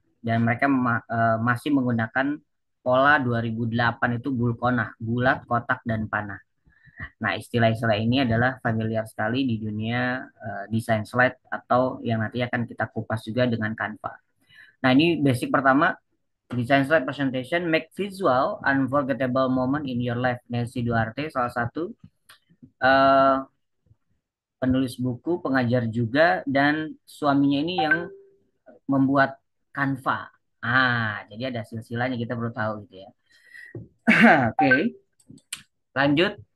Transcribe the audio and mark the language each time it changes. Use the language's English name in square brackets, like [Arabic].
[Indonesian] Dan mereka masih menggunakan pola 2008 itu bulkonah, bulat, kotak, dan panah. Nah, istilah-istilah ini adalah familiar sekali di dunia desain slide atau yang nanti akan kita kupas juga dengan Canva. Nah, ini basic pertama. [English] Design slide presentation, make visual unforgettable moment in your life. [Indonesian] Nancy Duarte, salah satu eh, penulis buku, pengajar juga, dan suaminya ini yang membuat Canva. Jadi ada silsilahnya kita perlu tahu gitu ya. Oke, lanjut.